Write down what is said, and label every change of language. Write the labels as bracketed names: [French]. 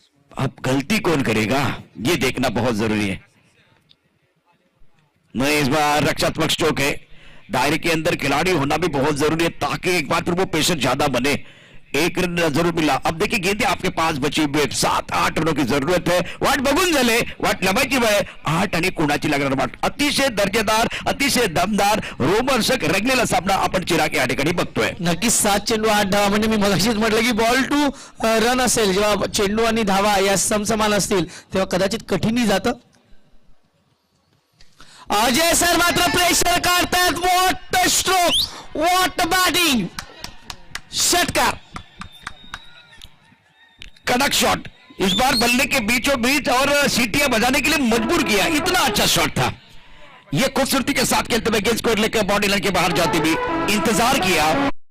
[Hindi] अब गलती कौन करेगा ये देखना बहुत जरूरी है. नहीं, इस बार रक्षात्मक स्ट्रोक है. दायरे के अंदर खिलाड़ी होना भी बहुत जरूरी है, ताकि एक बार फिर वो प्रेशर ज्यादा बने. एक रन जरूर मिला. अब देखिए गेंदें आपके पास बची हुई, 7-8 रनों की जरूरत है. [Marathi] वाट बघून झाले, वाट लवायची वेळ. 8 आणि कोणाची लागणार वाट. अतिशय दर्जेदार, अतिशय दमदार, रोमहर्षक रंगलेला सामना आपण चिराग या ठिकाणी बघतोय. नक्कीच 7 चेंडू 8 धावा, म्हणजे मी मगाशीच म्हटलं की बॉल टू रन असेल, जेव्हा चेंडू आणि धावा या समसमान असतील तेव्हा कदाचित कठीणही जातं. अजय सर मात्र प्रेशर काढतात. [English] what stroke, what batting, [Marathi] षटकार. [Hindi] कड़क शॉट, इस बार बल्ले के बीचों बीच और सीटियां बजाने के लिए मजबूर किया. इतना अच्छा शॉट था. यह खूबसूरती के साथ खेलते हुए गेंद स्कोर लेकर बॉडी लाइन के बाहर जाती हुई इंतजार किया.